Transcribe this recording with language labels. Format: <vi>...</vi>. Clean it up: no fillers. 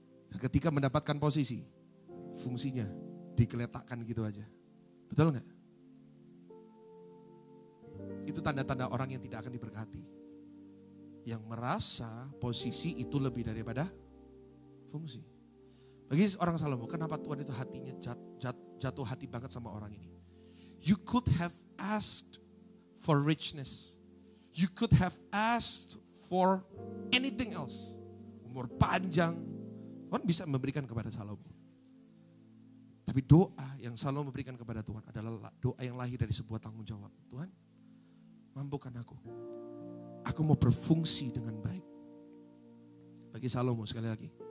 <id>Dan ketika mendapatkan posisi, fungsinya digeletakkan gitu aja. Betul nggak? Itu tanda-tanda orang yang tidak akan diberkati. Yang merasa posisi itu lebih daripada fungsi. Bagi orang Salomo, kenapa Tuhan itu hatinya jatuh hati banget sama orang ini?</id> <en>You could have asked for richness. You could have asked for anything else.</en> <id>Umur panjang. Tuhan bisa memberikan kepada Salomo. Tapi doa yang Salomo memberikan kepada Tuhan adalah doa yang lahir dari sebuah tanggung jawab. Tuhan, mampukan aku. Aku mau berfungsi dengan baik. Bagi Salomo sekali lagi.</id>